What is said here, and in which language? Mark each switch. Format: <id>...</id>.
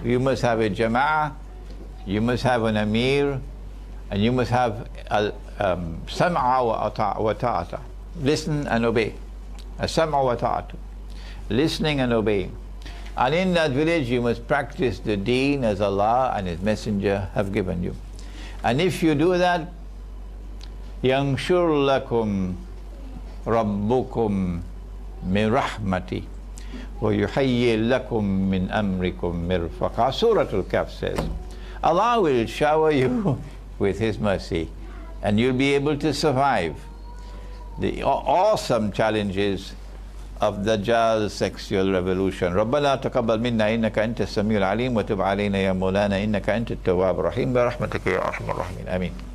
<en>You must have a jama'ah, you must have an amir, and you must have a</en> <ar>sam'a wa ta'ata.</ar> <en>Listen and obey. A sam'a wa ta'ata. Listening and obeying. And in that village you must practice the deen as Allah and His Messenger have given you. And if you do that,</en> <ar>يَنْشُرْ لَكُمْ رَبُّكُمْ مِنْ رَحْمَتِهِ وَيُحَيِّي لَكُمْ مِنْ أَمْرِكُمْ مِرْفَقًا.</ar> <en>Surah Al-Kahf says, Allah will shower you with His mercy and you'll be able to survive the awesome challenges of Dajjal's sexual revolution.</en> <ar>رَبَّنَا تَقَبَّلْ مِنَّا إِنَّكَ أَنْتَ السَّمِيعُ الْعَلِيمُ وَتُبْ عَلَيْنَا يَا مَوْلَانَا إِنَّكَ أَنْتَ التَّوَّابُ الرَّحِيمُ بِرَحْمَتِكَ يَا أَرْحَمَ الرَّاحِمِينَ Ameen.</ar>